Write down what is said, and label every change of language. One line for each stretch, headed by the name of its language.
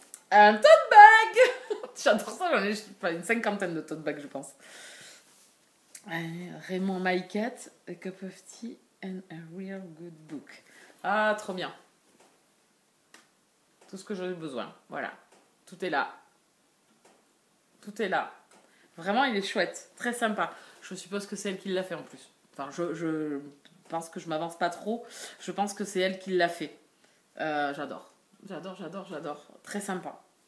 French: Un tote bag. J'adore ça. J'en ai une cinquantaine de tote bags, je pense.
English: Raymond My Cat, a cup of tea and a real good book.
French: Ah, trop bien. Tout ce que j'en ai besoin. Voilà. Tout est là. Tout est là. Vraiment, il est chouette. Très sympa. Je suppose que c'est elle qui l'a fait en plus. Enfin, je pense que je m'avance pas trop. Je pense que c'est elle qui l'a fait. J'adore. J'adore. Très sympa.